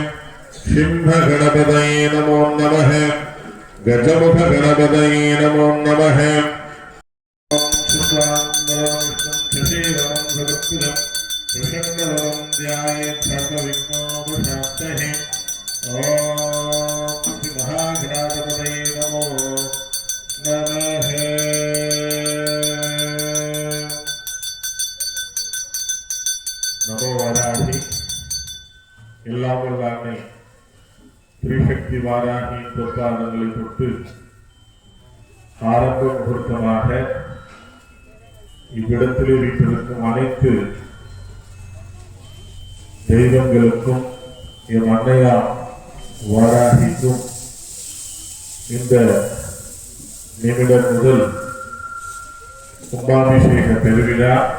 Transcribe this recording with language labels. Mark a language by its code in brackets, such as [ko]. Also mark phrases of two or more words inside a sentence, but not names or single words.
[sa] सिंहगणपतये नमो नमः गजमुखगणपतये नमो नमः महागणाधिपतये नमो नमः नमो वाराहि [ta] எல்லாமே திரிசக்தி வாராகி பொற்பாதங்களை தொட்டு ஆரம்ப முகூர்த்தமாக இவ்விடத்தில் வீட்டிற்கும் அனைத்து தெய்வங்களுக்கும் என் அன்னையா வாராகிக்கும் இந்த நிமிடம் முதல் கும்பாபிஷேக பெருவிழா